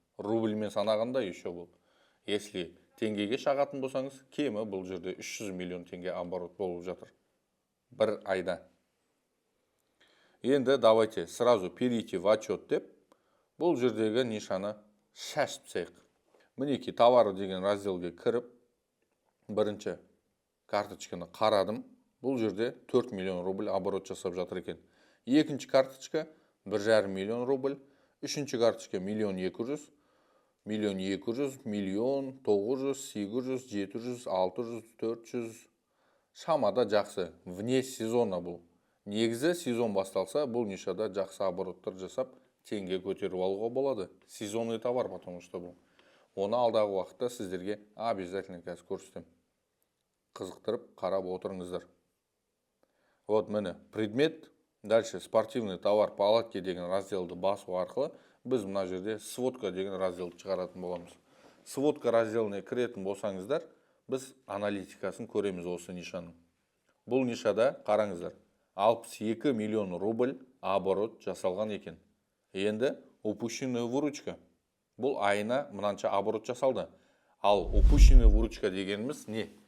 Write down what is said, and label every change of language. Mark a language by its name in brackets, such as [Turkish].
[Kazakh] Рубльмен санағанда еще бұл. Если теңгеге шағатын болсаңыз, кемі бұл жерде 300 миллион теңге оборот болып жатыр. Бір айда. Енді [Russian] давайте сразу перейти в отчет [Kazakh] деп, бұл жердегі нишаны шашып тастайық. Мінеки товары деген разделге кіріп, бірінші карточканы қарадым. Бұл жерде 4 миллион рубль оборот жасап жатыр екен. Екінші карточка 1,5 миллион рубль. Үшінші карточка 1,200,000, 1,200,000, 1,900,000, 800, 700, 600, 400. Шамада жақсы. [Russian] Вне сезона бұл. [Kazakh] Негізі сезон басталса, бұл нишада жақсы обороттар жасап, теңге көтеріп алуға болады. [Russian] Сезонный товар, потому что [Kazakh] бұл. Оны алдағы уақытта сіздерге обязательно қазір көрсетемін. қызықтырып қарап отырыңыздар. Вот міне предмет, [Russian] дальше спортивный товар палатки [Kazakh] деген разделді басу арқылы біз мына жерде сводка деген разделді шығаратын боламыз. Сводка разделіне кіретін болсаңыздар, біз аналитикасын көреміз осы нишаның. Бұл нишада қараңыздар, 62 миллион рубль оборот жасалған екен. [Russian] Енді упущенная выручка. [Kazakh] Бұл айына мынанша оборот жасалды. Ал [Russian] упущенная выручка [Kazakh] дегеніміз не?